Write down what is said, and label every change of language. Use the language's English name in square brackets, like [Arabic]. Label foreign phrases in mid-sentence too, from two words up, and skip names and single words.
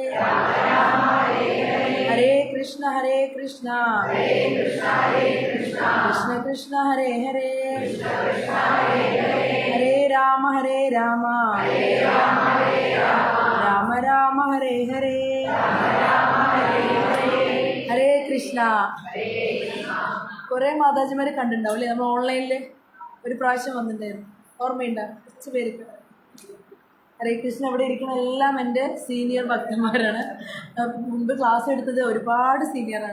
[Sanskrit] हरे कृष्ण कृष्ण कृष्ण हरे हरे हरे राम राम राम हरे हरे। [Malayalam] ഹരേ കൃഷ്ണ. കുറേ മാതാജിമാരെ കണ്ടിട്ടുണ്ടാവും അല്ലേ? നമ്മൾ ഓൺലൈനിൽ ഒരു പ്രാവശ്യം വന്നിട്ടുണ്ടായിരുന്നു, ഓർമ്മയുണ്ടോ? കുറച്ച് പേർക്ക്. ഹരേ കൃഷ്ണ. അവിടെ ഇരിക്കുന്ന എല്ലാം എൻ്റെ സീനിയർ ഭക്തന്മാരാണ്. മുൻപ് ക്ലാസ് എടുത്തത് ഒരുപാട് സീനിയറാണ്.